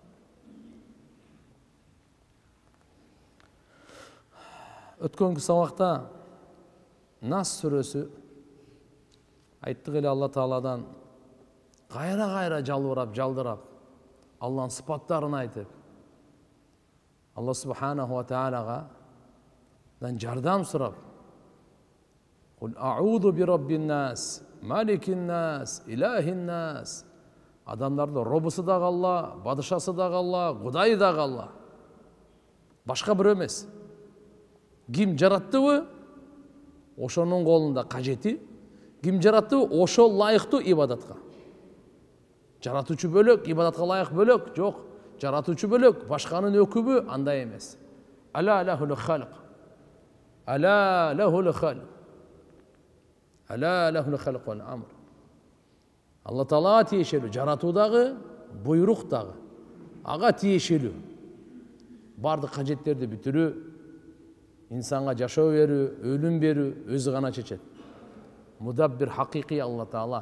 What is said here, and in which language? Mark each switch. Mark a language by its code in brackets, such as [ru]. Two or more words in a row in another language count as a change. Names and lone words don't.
[ky] Өткөнкү сабакта Нас сүрөсү айттык эле Алла Тааладан кайра жалбырап, жалдырап, Алланын сыпаттарын айтып, Алла [ar] سبحانه وتعالى [ky] жардам сурап, [ar] "قل أعوذ برب الناس، ملك الناس، إله الناس." [ky] Адамдарды робусу дагы Алла, бадышасы дагы Алла, Кудайы дагы Алла. Башка бирөө эмес. Ким жараттыбы? Ошонун колунда кажети. Ким жараттыбы? Ошол лайыктуу ибадатка. Жаратуучу бөлөк, ибадатка лайык бөлөк, жок. Жаратуучу бөлөк, башканын өкүбү андай эмес. [ar] ألا له الخلق. ألا له الخلق. ألا له الخلق والأمر. [ky] Алла Таалага тиешелүү, жаратуудагы, буйруктагы. Ага тиешелүү. Бардык кажеттерди бүтүрүү, İnsanga жашоо берүү, өлүм берүү өзү гана чечет. Мудаббир хакыйкый Алла Таала.